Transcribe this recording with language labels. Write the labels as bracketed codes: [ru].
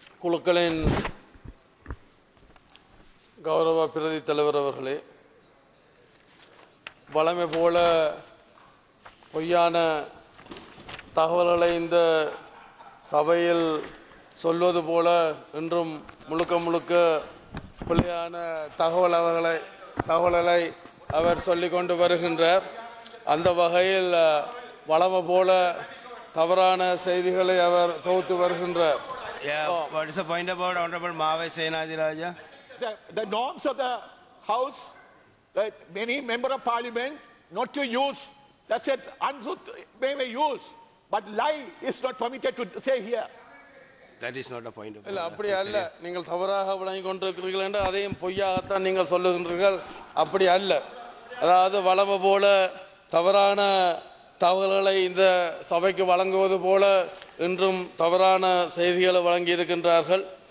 [ta] குழுக்களின் கௌரவ பிரதி தலைவர் அவர்களே, வழமை போல பொய்யான தகவல்களை இந்த சபையில் சொல்வது போல இன்றும் முழுக்க பிழையான தகவல்களை அவர் சொல்லிக் கொண்டு வருகின்றார். அந்த வகையில் வழமை போல தவறான செய்திகளை அவர் தொகுத்து வருகின்றார். [en] What is the point about Honorable Mave Senadiraja? The norms of the House, that many member of Parliament not to use, that's it, untruth may use, but lie is not permitted to say here. That is not a point of [ta] இல்ல அப்படி அல்ல. நீங்கள் தவறாக விளங்கிக் கொண்டிருக்கிறீர்கள் என்று அதையும் பொய்யாகத்தான் நீங்கள் சொல்லுகின்றீர்கள். அப்படி அல்ல. அதாவது வழமை போல தவறான தகவல்களை இந்த சபைக்கு வழங்குவது போல இன்றும் தவறான செய்திகளை வழங்கி இருக்கின்றார்கள்.